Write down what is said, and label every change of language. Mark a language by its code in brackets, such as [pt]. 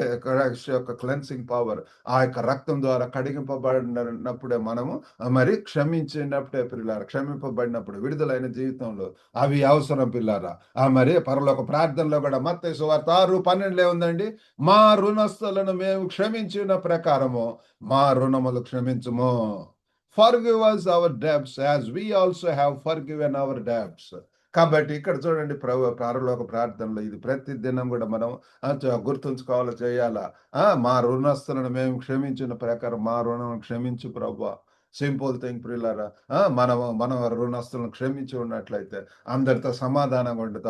[te] Christ యొక్క cleansing power, ఆ యొక్క రక్తం ద్వారా కడిగింపబడినప్పుడే మనము మరి క్షమించినప్పుడే పిల్లారా, క్షమింపబడినప్పుడు విడుదలైన జీవితంలో అవి అవసరం పిల్లారా. మరి పరలోక ప్రార్థనలో కూడా మత్తయి సువార్త 6:12 ఉందండి. మా రుణస్థులను మేము క్షమించిన ప్రకారము మా రుణములు క్షమించుము. [en] Forgive us our debts as we also have forgiven our debts. [te] కాబట్టి ఇక్కడ చూడండి, పరలోక ప్రార్థనలో ఇది ప్రతి దినం కూడా మనం గుర్తుంచుకోవాలి, చేయాలా. మా రుణస్తులను మేము క్షమించిన ప్రకారం మా రుణం క్షమించు ప్రభువా. సింపుల్ థింగ్ ప్రియులారా. మన రుణస్తులను క్షమించి ఉన్నట్లయితే అందరితో సమాధానంగా ఉంటుంది.